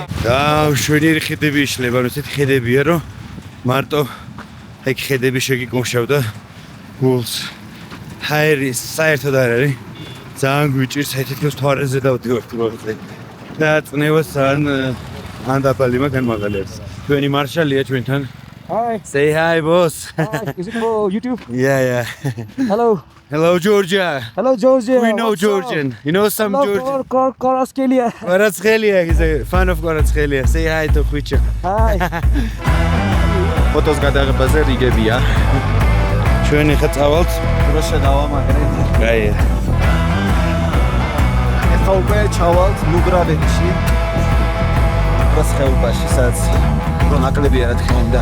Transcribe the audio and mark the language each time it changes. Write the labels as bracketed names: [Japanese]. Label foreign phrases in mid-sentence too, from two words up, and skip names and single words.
[Georgian] და შვენიერი ხედები იშლება, ანუ ესეთი ხედებია, რომ მარტო ეგ ხედები შეგიკუმშავდა გულს. ჰაერი საერთოდ არ არის. ძალიან გვიჭირს, თითქოს თვარეზე დავდივართ მოხდე. და წნევას ან დაბალი მაგან მაგალითს. ჩვენი მარშალია ჩვენთან [English] Hi. Say hi, boss. Hi. Is it for YouTube? Yeah. Hello. Hello, Georgia. Hello, Georgia. We know What's Georgian. You know some up? Georgian. Hello, Koraskelia. Kvaratskelia, he's a fan of Kvaratskelia. Say hi to Khvicha. Hi. [Georgian] ფოტოს გადაღებაზე რიგებია. ჩვენ ხა წავალთ. როცა დავამაგრეთ. აი. ეხლა უკვე ჩავალთ ნუგრავეთში. პროს ხეობაში, სადაც უფრო ნაკლებია რა თქმა უნდა.